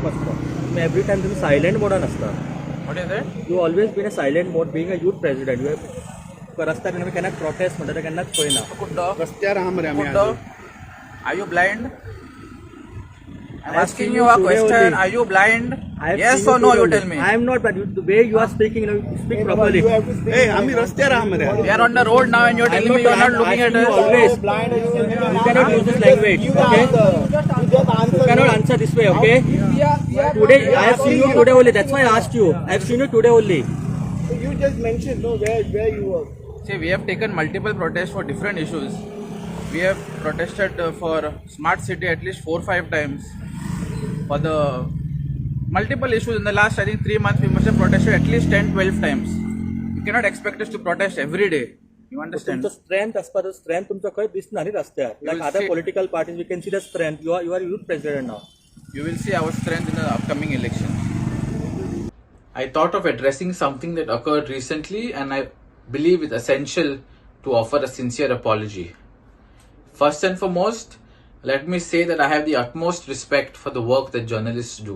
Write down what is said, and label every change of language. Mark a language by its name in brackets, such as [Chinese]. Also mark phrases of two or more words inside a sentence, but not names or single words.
[Marathi] असतं. [Konkani] तुम्ही [English] every time [Konkani] तुम्ही सायलेंट मोडान असता. [English] What is it? You always been a silent mode being a youth president. You have [Konkani] रस्त्यार आमी केन्ना प्रोटेस्ट म्हणटा ते केन्नाच पळयना. Kuddo. रस्त्यार आहा मरे आमी [English] Kuddo. Are you blind? I'm asking you a question. Are you blind? Yes or no? You tell me. I am not, but the way you are speaking, you speak properly. [Konkani] ए आमी रस्त्यार आहा मरे. [English] We are on the road now, and you're telling me you're not looking at us. Always. You cannot use this language. Okay? You cannot answer this way. Okay? Today I have seen you today only. That's why I asked you. I have seen you today only. You just mentioned where you were. See, we have taken multiple protests for different issues. We have protested for smart city at least 4-5 times. For the multiple issues in the last, I think 3 months, we must have protested at least 10-12 times. You cannot expect us to protest every day. You understand? [Konkani] तुमचं [English] strength as per the strength [Konkani] तुमचं खंय दिसना न्ही रस्त्यार. [English] Like other political parties, we can see the strength. You are youth president now. You will see our strength in the upcoming elections. I thought of addressing something that occurred recently, and I believe it's essential to offer a sincere apology. First and foremost, let me say that I have the utmost respect for the work that journalists do.